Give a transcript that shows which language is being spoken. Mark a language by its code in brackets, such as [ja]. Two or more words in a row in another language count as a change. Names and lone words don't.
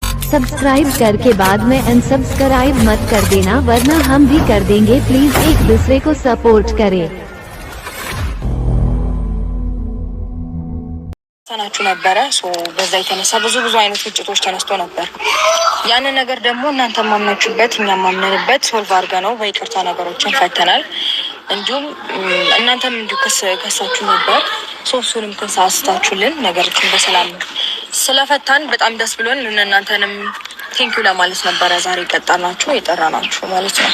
[hi] सब्सक्राइब करके बाद में अनसब्सक्राइब मत कर देना वरना हम भी कर देंगे। प्लीज एक दूसरे को सपोर्ट करें। [am] ተናችሁ ነበረ በዛ የተነሳ ብዙ አይነት ግጭቶች ተነስቶ ነበር። ያን ነገር ደግሞ እናንተ ማምናችሁበት እኛም ማምነንበት ሶልቭ አድርገ ነው በይቅርታ ነገሮችን ፈተናል። እንዲሁም እናንተም እንዲሁ ከሳችሁ ነበር ሶስቱንም ተሳስታችሁልን ነገሮችን በሰላም ስለፈታን በጣም ደስ ብሎን እናንተንም ቴንኪው ለማለት ነበረ ዛሬ ቀጣናችሁ የጠራናችሁ ማለት ነው።